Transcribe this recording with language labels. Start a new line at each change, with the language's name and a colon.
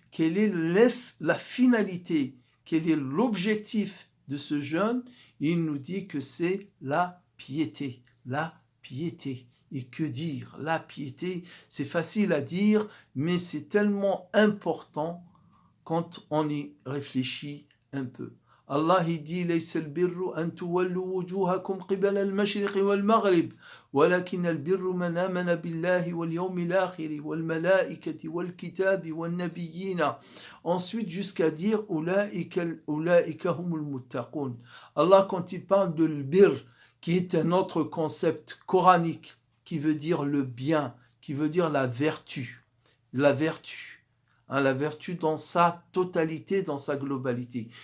French: quelle est la finalité, quel est l'objectif de ce jeûne? Il nous dit que c'est la piété, la piété. Et que dire? La piété, c'est facile à dire, mais c'est tellement important quand on y réfléchit un peu. Allah il dit
Arabic: ليس البر أن تولوا وجوهكم قبل المشرق والمغرب ولكن البر من آمن بالله واليوم الآخر والملائكة والكتاب والنبيين.
French: Ensuite jusqu'à dire
Arabic: أولئك هم المتقون.
French: Allah quand il parle de l'bir, qui est un autre concept coranique, qui veut dire le bien, qui veut dire la vertu. La vertu dans sa totalité, dans sa globalité.